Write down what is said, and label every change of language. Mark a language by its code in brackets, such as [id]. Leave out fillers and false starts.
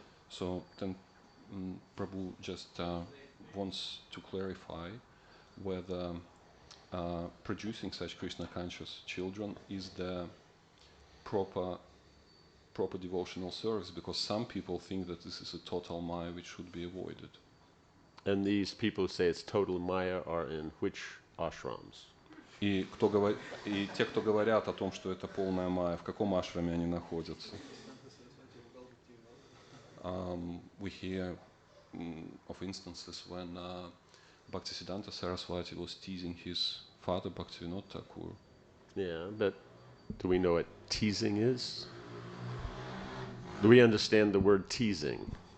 [en] So then Prabhu just wants to clarify whether producing such Krishna conscious children is the proper devotional service, because some people think that this is a total maya which should be avoided. And these people who say it's total Maya are in which ashrams? [ru] И те, кто говорят о том, что это полная майя, в каком ашраме они находятся? [en] We hear of instances when Bhaktisiddhanta Saraswati was teasing his father Bhaktivinoda Thakur. Yeah, but do we know what teasing is? Do we understand the word teasing?